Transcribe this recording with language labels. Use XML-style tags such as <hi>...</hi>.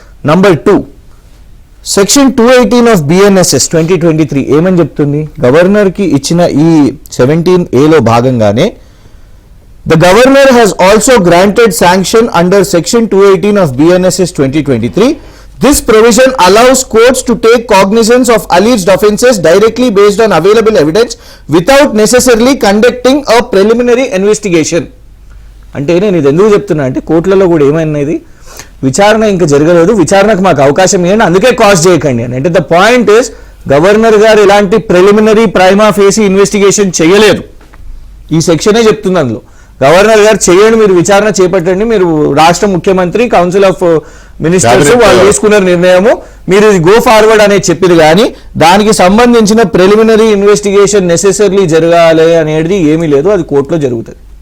<te>Number 2, section 218 of BNSS 2023 ఏమని చెప్తుంది? Governor కి ఇచ్చిన ఈ 17A లో భాగంగానే</te> <en>The governor has also granted sanction under section 218 of BNSS 2023. This provision allows courts to take cognizance of alleged offences directly based on available evidence without necessarily conducting a preliminary investigation.</en> <te>అంటే నేను ఇది ఎందుకు చెప్తున్నా అంటే కోర్టులలో కూడా ఏమైనది విచారణ ఇంకా జరగలేదు, విచారణకు మాకు అవకాశం ఇవ్వండి, అందుకే కాస్ట్ చేయకండి అని. అంటే</te> <en>the point is</en> <te>గవర్నర్ గారు ఇలాంటి ప్రిలిమినరీ ప్రైమా ఫేసి ఇన్వెస్టిగేషన్ చేయలేదు. ఈ సెక్షనే చెప్తుంది అందులో గవర్నర్ గారు చేయండి, మీరు విచారణ చేపట్టండి, మీరు రాష్ట్ర ముఖ్యమంత్రి కౌన్సిల్ ఆఫ్ మినిస్టర్స్ వాళ్ళు తీసుకున్న నిర్ణయము మీరు ఇది</te> <en>go forward</en> <te>అనేది చెప్పింది, కానీ దానికి సంబంధించిన ప్రిలిమినరీ ఇన్వెస్టిగేషన్ నెసెసరీ జరగాలి అనేది ఏమీ లేదు, అది కోర్టులో జరుగుతుంది.</te>